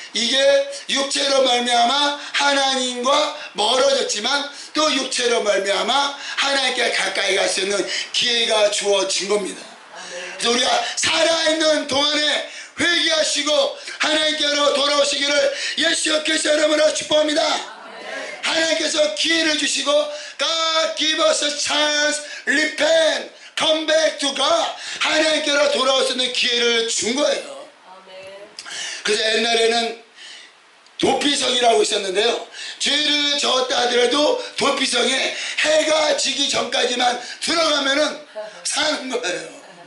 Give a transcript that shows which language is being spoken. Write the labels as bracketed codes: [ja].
[ko] 이게 육체로 말미암아 하나님과 멀어졌지만 또 육체로 말미암아 하나님께 가까이 갈 수 있는 기회가 주어진 겁니다. 그래서 우리가 살아있는 동안에 회개하시고 하나님께로 돌아오시기를 예수 그리스도의 이름으로 축복합니다. 하나님께서 기회를 주시고 [en] God give us a chance, repent, come back to God. [ko] 하나님께로 돌아올 수 있는 기회를 준 거예요. 그래서 옛날에는 도피성이라고 있었는데요, 죄를 졌다 하더라도 도피성에 해가 지기 전까지만 들어가면은 사는 거예요.